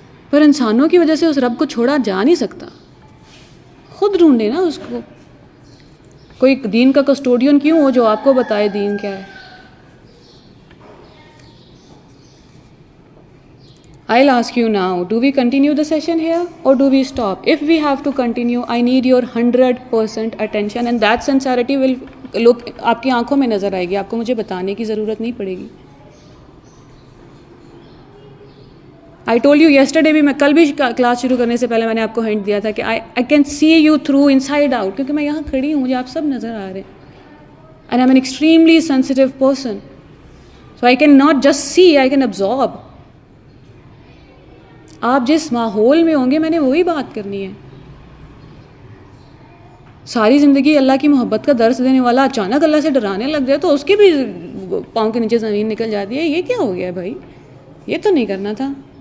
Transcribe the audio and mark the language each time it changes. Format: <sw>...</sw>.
<ur>پر انسانوں کی وجہ سے اس رب کو چھوڑا جا نہیں سکتا. خود ڈھونڈے نا اس کو. کوئی دین کا کسٹوڈین کیوں ہو جو آپ کو بتائے دین کیا ہے.</ur> <en>I'll ask you now, do we continue the session here or do we stop? If we have to continue, I need your 100% attention and that sincerity will look,</en> <ur>آپ کی آنکھوں میں نظر آئے گی, آپ کو مجھے بتانے کی ضرورت نہیں پڑے گی.</ur> <en>I told you yesterday بھی,</en> <ur>میں کل بھی کلاس شروع کرنے سے پہلے میں نے آپ کو ہنٹ دیا تھا کہ I can see you through inside out, کیونکہ میں یہاں کھڑی ہوں, مجھے آپ سب نظر آ رہے ہیں.</ur> <en>And I'm an extremely sensitive person. So I can not just see, I can absorb.</en> <ur>آپ جس ماحول میں ہوں گے میں نے وہی بات کرنی ہے. ساری زندگی اللہ کی محبت کا درس دینے والا اچانک اللہ سے ڈرانے لگ جائے تو اس کی بھی پاؤں کے نیچے زمین نکل جاتی ہے. یہ کیا ہو گیا بھائی, یہ تو نہیں کرنا تھا.</ur>